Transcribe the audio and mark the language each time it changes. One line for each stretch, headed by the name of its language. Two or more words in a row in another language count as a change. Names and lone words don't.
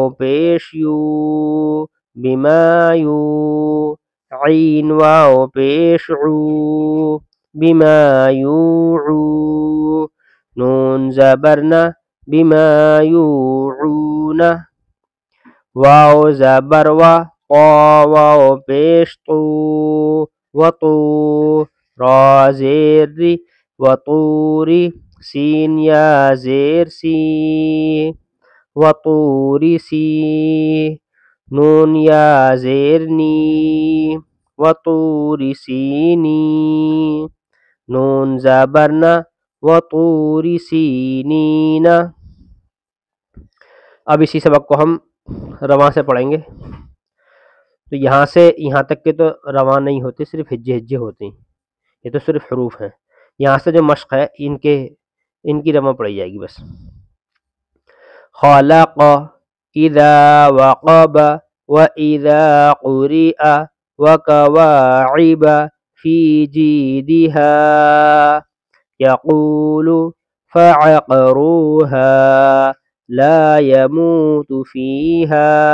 Urdu: پیش یو بما یو عین واو پیش عو بما یوعو نون زبرنا بما یوعون واو زبر وا طا واو پیش طو وطو را زیر ری وطوری سین یا زیر سی وطوری سی نون یا زیر نی وطوری سینی نون زبرنا وطوری سینین اب اسی سبق کو ہم رواں سے پڑھیں گے. تو یہاں سے یہاں تک کے تو رواں نہیں ہوتے، صرف ہجے ہوتے ہیں، یہ تو صرف حروف ہیں. یہاں سے جو مشق ہے ان کی رواں پڑھی جائے گی بس.
Arabic: خلق اذا وقب واذا قرئ وكواعب في جيدها يقول فعقروها لا يموت فيها